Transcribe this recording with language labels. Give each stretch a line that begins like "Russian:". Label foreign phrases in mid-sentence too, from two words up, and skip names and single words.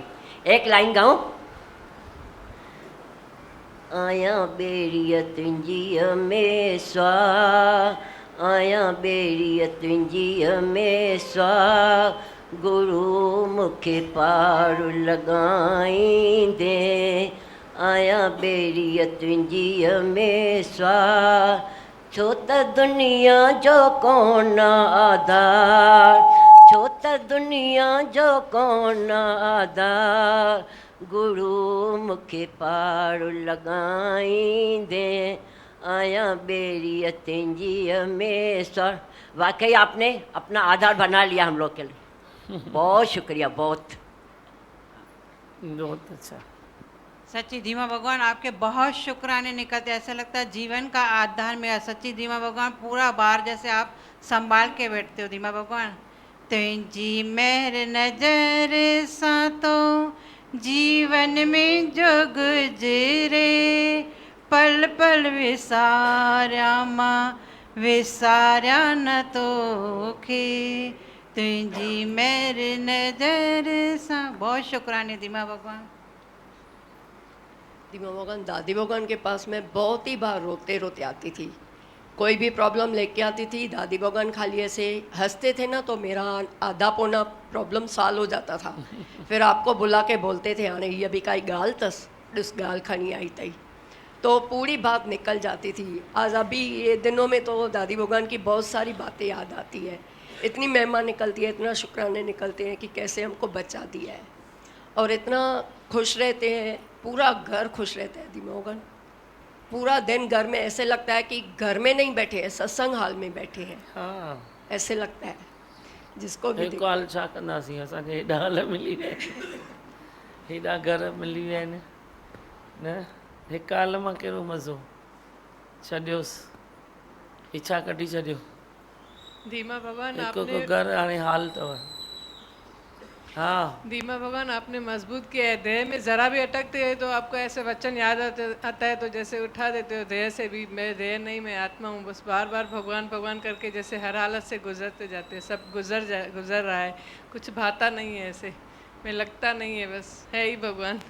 Hindi: एक लाइन गाऊं?
Sindhi: आया बेड़िया तुंजीअ में स्वा, आया बेड़िया तुंजीअ में स्वा, गुरु मुखे पार लगाईंदे, आया बेड़िया तुंजीअ में स्वा, छो त दुनिया जो कोन आधार, छो त दुनिया जो कोन आधार, गुरु मुखे पार लगाईंदे, आया बेड़िया तुंजीअ में स्वा।
Hindi: वाकई आपने अपना आधार बना लिया हम लोग के लिए, बहुत शुक्रिया, बहुत अच्छा। सच्ची दीमा भगवान आपके बहुत शुक्राने निकलते, ऐसा लगता है जीवन का आधार मेरा। सच्ची दीमा भगवान पूरा बार जैसे आप संभाल के बैठते हो दीमा भगवान।
Sindhi: तुझी मेहर नजर सा तो जीवन में जो गुजरे, पल पल विसारा मां विसारा न तोखे, तुझी मेरे नजर सा।
Hindi: बहुत शुक्राने दीमा भगवान। दीमा भगवान दादी भगवान के पास मैं बहुत ही बार रोते रोते आती थी, कोई भी प्रॉब्लम लेके आती थी, दादी भगवान खाली ऐसे हंसते थे ना तो मेरा आधा पौना प्रॉब्लम सॉल्व हो जाता था। फिर आपको बुला के बोलते थे
Sindhi: हाणे ये भी काई गाल तस, ॾिस गाल खणी आई तई,
Hindi: तो पूरी बात निकल जाती थी। आज अभी ये दिनों में तो दादी भगवान की बहुत सारी बातें याद आती है, इतनी महिमा निकलती है, इतना शुक्राने निकलते हैं कि कैसे हमको बचा दिया है, और इतना खुश रहते हैं, पूरा घर खुश रहता है दीमा भगवान। पूरा दिन घर में ऐसे लगता है कि घर में नहीं बैठे हैं, सत्संग हाल में बैठे हैं। हाँ ऐसे लगता है जिसको भी
Sindhi: हिकु हाल छा कंदासीं, असांखे हेॾा हाल मिली विया आहिनि, हेॾा घर मिली विया आहिनि न, हिकु हाल मां कहिड़ो मज़ो, छॾियोसि, इच्छा कढी छॾियो। दीमा भगवान हिकु
Hindi: आपने
Sindhi: घर हाणे हाल अथव। हाँ
Hindi: दीमा भगवान आपने मजबूत किया है। देह में ज़रा भी अटकते हैं तो आपको ऐसे वचन याद आता है तो जैसे उठा देते हो देह से भी, मैं देह नहीं मैं आत्मा हूँ, बस बार बार भगवान भगवान करके जैसे हर हालत से गुजरते जाते हैं। सब गुजर रहा है, कुछ भाता नहीं है ऐसे, मैं लगता नहीं है, बस है ही भगवान।